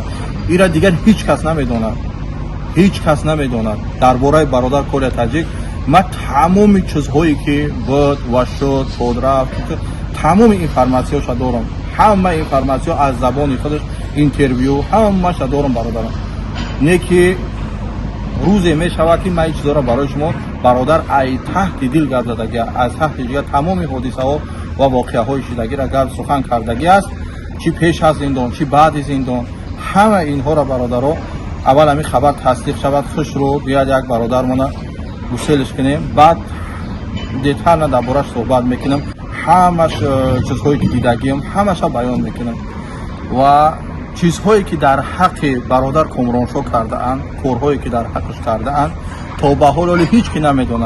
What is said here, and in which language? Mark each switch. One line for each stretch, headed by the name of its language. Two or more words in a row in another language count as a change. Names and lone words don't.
Persian: ایرا دیگر هیچ کس نمیدوند. درباره برادر کولیا تاجیک من تمام چیزهایی که بود و شد رفت، تمام اینفرماسیونش دارم. همه اینفرماسیون از زبان خودش، اینترویو همه دارم برادرم. نه که
Tajik: рӯзе мешавад ки ман чизоро барои шумо бародар ай таҳти дил гап задагӣ, аз таҳти ҷигар тамоми ҳодисаҳо ва воқеаҳои шидагиро гап сухан кардагӣ аст, чи пеш аз зиндон, чи баъди зиндон. ҳама инҳоро бародаро аввал ҳамин хабар тасдиқ шавад, хушро биёд як бародармона гуселиш кунем, баъд детально дар бораш суҳбат мекунем, ҳамаш чизҳое ки дидагием ҳамаша баён мекунем ва чизҳое ки дар ҳаққи бародар Комроншо кардаанд, корҳое ки дар ҳаққаш кардаанд, то ба ҳол оли ҳеҷ ки намедонад.